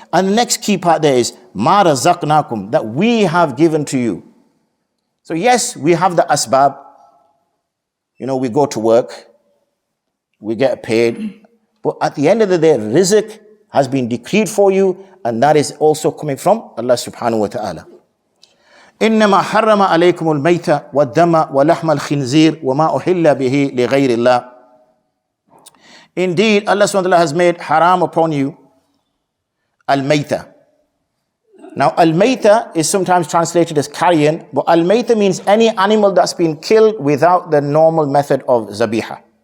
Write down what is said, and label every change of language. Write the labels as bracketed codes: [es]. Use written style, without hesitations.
[en] And the next key part there is [ar] ma razaqnakum, [en] that we have given to you. So yes, we have the asbab. We go to work, we get paid. But at the end of the day, rizq has been decreed for you, and that is also coming from Allah subhanahu wa ta'ala. [ar] إنما حرم عليكم الميت والدم ولحم الخنزير وما أحل به لغير الله. [en] Indeed, Allah subhanahu wa ta'ala has made haram upon you al-mayta. Now, al-mayta is sometimes translated as carrion, but al-mayta means any animal that's been killed without the normal method of zabiha.